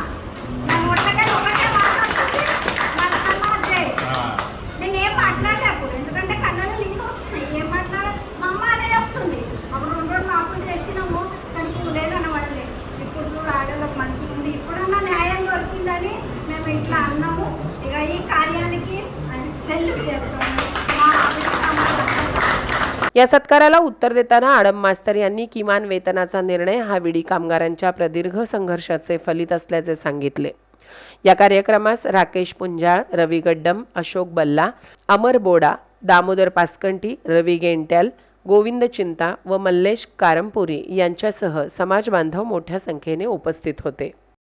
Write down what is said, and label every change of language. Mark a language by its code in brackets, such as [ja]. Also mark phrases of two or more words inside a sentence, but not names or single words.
[te] నా నోట్లకే ఒకటే మాట్లాడుతుంది నర్సన్న జై, నేనేం మాట్లాడలే అప్పుడు, ఎందుకంటే కళ్ళలో నీళ్ళు వస్తున్నాయి, ఏం మాట్లాడాలి, మా అమ్మ అదే చెప్తుంది అప్పుడు 2 మాపులు చేసినాము కానీ పూలే కనబడలేదు, ఇప్పుడు చూడు ఆడలకు మంచిగా ఉంది, ఇప్పుడన్నా న్యాయం దొరికిందని మేము ఇట్లా అన్నాము। ఇక ఈ కార్యానికి సెల్యూట్ చేస్తాము। [mr] या सत्काराला उत्तर देताना आडम मास्तर यांनी किमान वेतनाचा निर्णय हा विडी कामगारांच्या प्रदीर्घ संघर्षाचे फलित असल्याचे सांगितले। या कार्यक्रमास राकेश पुंजाळ, रवी गड्डम, अशोक बल्ला, अमर बोडा, दामोदर पासकंटी, रवी गेंट्याल, गोविंद चिंता व मल्लेश कारंपुरी यांच्यासह समाज बांधव मोठ्या संख्येने उपस्थित होते।